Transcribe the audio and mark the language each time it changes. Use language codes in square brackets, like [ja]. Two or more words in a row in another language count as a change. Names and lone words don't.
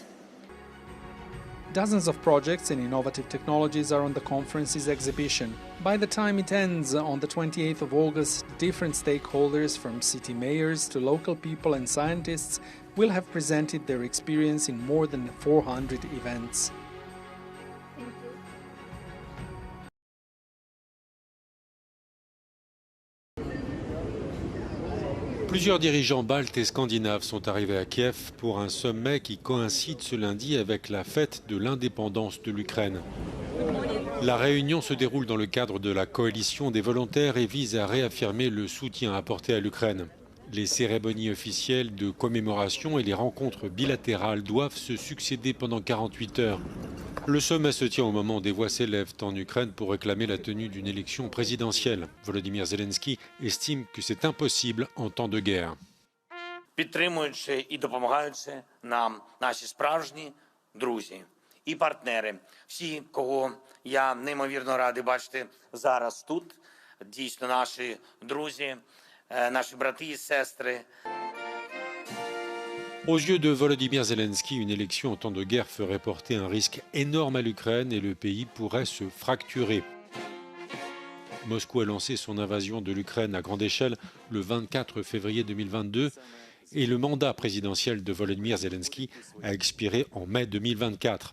[en] Dozens of projects and innovative technologies are on the conference's exhibition. By the time it ends on the 28th of August, different stakeholders from city mayors to local people and scientists will have presented their experience in more than 400 events. [fr] Plusieurs dirigeants baltes et scandinaves sont arrivés à Kiev pour un sommet qui coïncide ce lundi avec la fête de l'indépendance de l'Ukraine. La réunion se déroule dans le cadre de la coalition des volontaires et vise à réaffirmer le soutien apporté à l'Ukraine. Les cérémonies officielles de commémoration et les rencontres bilatérales doivent se succéder pendant 48 heures. Le sommet se tient au moment où des voix s'élèvent en Ukraine pour réclamer la tenue d'une élection présidentielle. Volodymyr Zelensky estime que c'est impossible en temps de guerre. [uk] Підтримуючи і допомагаючи нам наші справжні друзі і партнери, всі, кого я неймовірно радий бачити зараз тут, дійсно наші друзі, наші брати і сестри. [fr] Aux yeux de Volodymyr Zelensky, une élection en temps de guerre ferait porter un risque énorme à l'Ukraine et le pays pourrait se fracturer. Moscou a lancé son invasion de l'Ukraine à grande échelle le 24 février 2022 et le mandat présidentiel de Volodymyr Zelensky a expiré en mai 2024.